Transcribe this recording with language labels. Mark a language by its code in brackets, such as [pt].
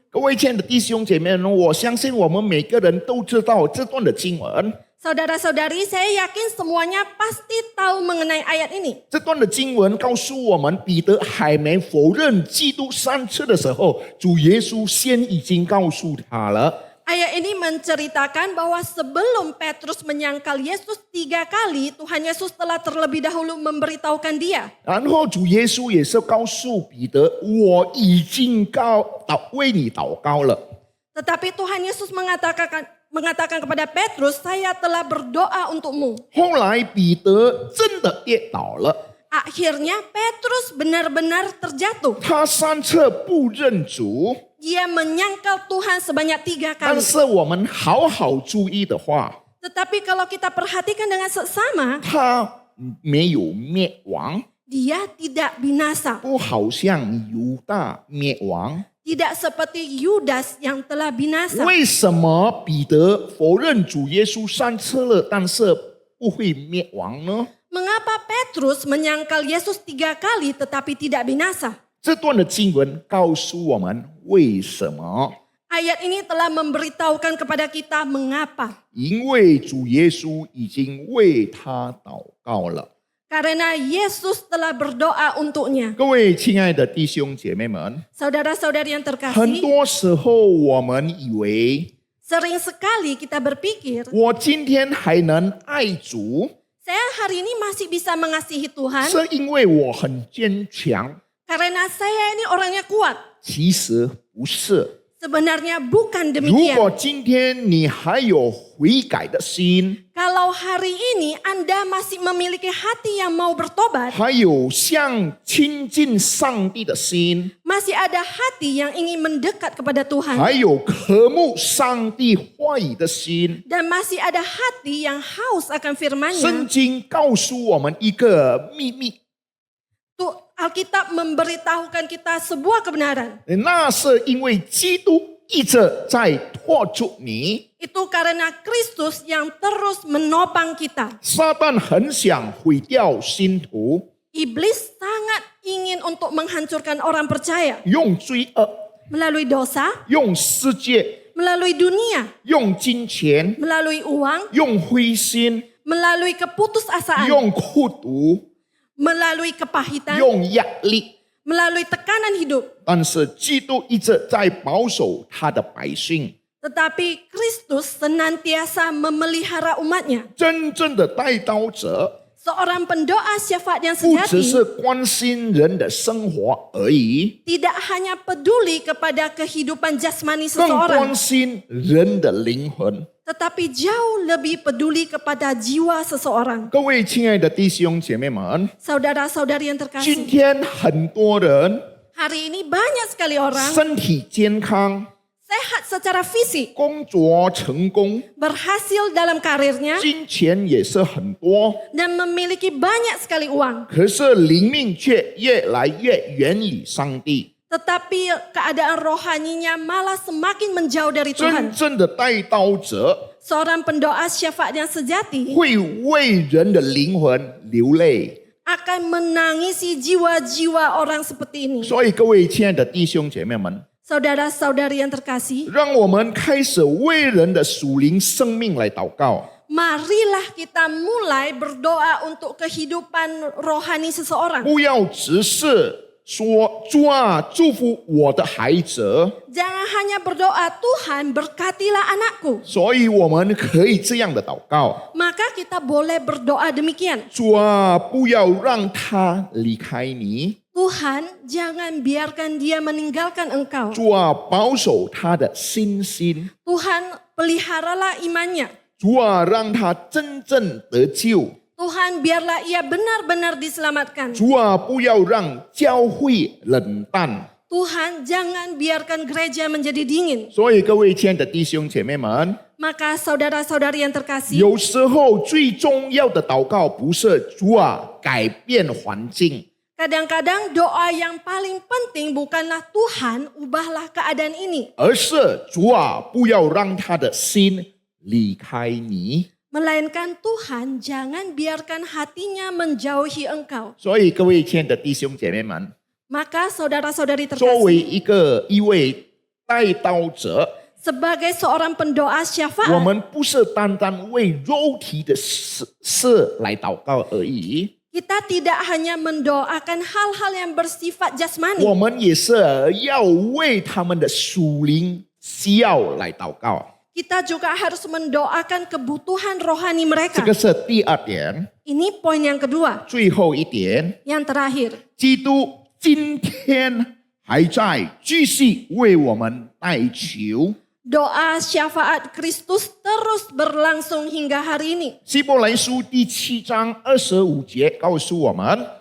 [zh] 各位亲爱的弟兄姐妹们，我相信我们每个人都知道这段的经文。 [id] Saudara-saudari, saya yakin semuanya pasti tahu mengenai ayat ini. [zh] 这段的经文告诉我们，彼得还没否认基督3次的时候，主耶稣先已经告诉他了。 [id] Ayat ini menceritakan bahwa sebelum Petrus menyangkal Yesus 3 kali, Tuhan Yesus telah terlebih dahulu memberitahukan dia. [zh] 然后主耶稣也是告诉彼得，我已经为你祷告了。 [id] Tetapi Tuhan Yesus mengatakan kepada Petrus, saya telah berdoa untukmu. [zh] 后来彼得真的跌倒了， [id] Akhirnya Petrus benar-benar terjatuh. [zh] 他3次不认主。 [id] Dia menyangkal Tuhan sebanyak 3 kali. [zh] 但是我们好好注意的话， [id] Tetapi kalau kita perhatikan dengan seksama, [zh] 他没有灭亡， [id] dia tidak binasa. [zh] 不好像犹大灭亡。 [id] Tidak seperti Yudas yang telah binasa. [zh] 为什么彼得否认主耶稣3次了，但是不会灭亡呢？ [id] Mengapa Petrus menyangkal Yesus 3 kali tetapi tidak binasa? [zh] 这段的经文告诉我们为什么？ [id] Ayat ini telah memberitahukan kepada kita mengapa. [zh] 因为主耶稣已经为他祷告了。 [id] Karena Yesus telah berdoa untuknya. [zh] 各位亲爱的弟兄姐妹们， [id] Saudara-saudari yang [zh] 很 [id] terkasih, [zh] 多时候我们以为 [id] sering sekali kita berpikir, [zh] 我今天还能爱主， [id] saya hari ini masih bisa mengasihi Tuhan [zh] 是因为我很坚强。 [id] karena saya ini orangnya kuat. [zh] 其实不是。 [id] Sebenarnya bukan [zh] 如 [id] demikian. [zh] 果今天你还有悔改的心， [id] Kalau hari ini Anda masih memiliki hati yang mau bertobat, [zh] 还有像亲近上帝的心， [id] masih ada hati yang ingin mendekat kepada Tuhan, [zh] 还有渴慕上帝话语的心， [id] dan masih ada hati yang haus akan [zh] 圣 [id] firman-Nya. [zh] 经告诉我们一个秘密， [id] Alkitab memberitahukan kita sebuah kebenaran. [zh] 那是因为基督一直在托住你。 [id] Itu karena Kristus yang terus menopang kita. [zh] 撒旦很想毁掉信徒， [id] Iblis sangat ingin untuk menghancurkan orang percaya [zh] 用罪恶， [id] melalui dosa, [zh] 用世界， [id] melalui dunia, [zh] 用金钱， [id] melalui uang, [zh] 用灰心， [id] melalui keputusasaan, [zh] 用苦毒， [id] melalui kepahitan, [zh] 用压力。 [id] melalui tekanan hidup. [zh] 但是基督一直在保守他的百姓。 [id] Tetapi Kristus senantiasa memelihara umatnya. [zh] 真正的带刀者 [id] Seorang pendoa syafaat yang [zh] 不只 [id] sejati [zh] 是关心人的生活而已， [id] tidak hanya peduli kepada kehidupan jasmani [zh] 更关 [id] seseorang, [zh] 心人的灵魂。 [id] tetapi jauh lebih peduli kepada jiwa seseorang. [zh] 各位亲爱的弟兄姐妹们， [id] Saudara-saudari yang [zh] 今 [id] terkasih, [zh] 天很多人 [id] hari ini banyak sekali orang [zh] 身体健康， [id] sehat secara fisik, [zh] 工作成功， [id] berhasil dalam karirnya, [zh] 金钱也是很多， [id] dan memiliki banyak sekali uang. [zh] 可是灵命却越来越远离上帝。 [id] Tetapi keadaan rohaninya malah semakin menjauh dari [zh] 真 [id] Tuhan. [zh] 正的带刀者 [id] Seorang pendoa syafaat yang sejati [zh] 会为人的灵魂流泪。 [id] akan menangisi jiwa-jiwa orang seperti ini. [zh] 所以各位亲爱的弟兄姐妹们， [id] Saudara-saudari yang terkasih, [zh] 让我们开始为人的属灵生命来祷告。 [id] marilah kita mulai berdoa untuk kehidupan rohani seseorang. [zh] 不要只是说主啊，祝福我的孩子。 [id] Jangan hanya berdoa, Tuhan berkatilah anakku. [zh] 所以我们可以这样的祷告： [id] Maka kita boleh berdoa demikian. [zh] 主啊，不要让他离开你。 [id] Tuhan, jangan biarkan dia meninggalkan Engkau. [zh] 主啊，保守他的心心。 [id] Tuhan, peliharalah imannya. [zh] 主啊，让他真正得救。 [id] Tuhan, biarlah ia benar-benar diselamatkan. [zh] 主啊，不要让教会冷淡。 [id] Tuhan, jangan biarkan gereja menjadi dingin. [zh] 所以各位亲爱的弟兄姐妹们， [id] Maka saudara-saudari yang terkasih, [zh] 有时候最重要的祷告不是主啊改变环境， [id] kadang-kadang doa yang paling penting bukanlah Tuhan, ubahlah keadaan ini. [zh] 而是主啊不要让他的心离开你。 [id] Melainkan Tuhan, jangan biarkan hatinya menjauhi Engkau. [zh] 所以各位亲爱的弟兄姐妹们， [id] Maka saudara-saudari [zh] 作为 [id] terkasih, [zh] 一位带刀者， [id] sebagai seorang pendoa [zh] 我 [id] syafaat, [zh] 们不是单单为肉体的事来祷告而已， [id] kita tidak hanya mendoakan hal-hal yang bersifat [zh] 我 [id] jasmani. [zh] 们也是要为他们的属灵需要来祷告。 [id] Kita juga harus mendoakan kebutuhan rohani [zh] 这 [id] mereka. [zh] 个是第二点， [id] Ini poin yang kedua, [zh] 最后一点， [id] yang terakhir. [zh] 基督今天还在继续为我们代求。 [id] Doa syafaat Kristus terus berlangsung hingga hari ini. [zh] 希伯来书第7章25节告诉我们，